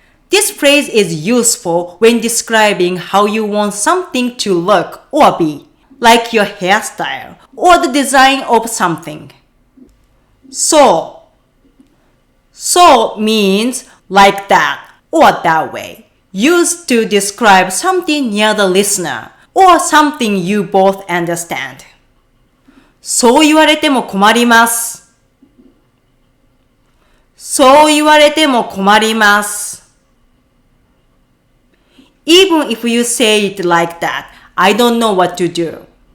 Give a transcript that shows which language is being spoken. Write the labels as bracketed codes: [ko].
[en] This phrase is useful when describing how you want something to look or be, like your hairstyle or the design of something. So. So means like that or that way, used to describe something near the listener or something you both understand. [ja] そう言われても困ります。そう言われても困ります。 [en] Even if you say it like that, I don't know what to do.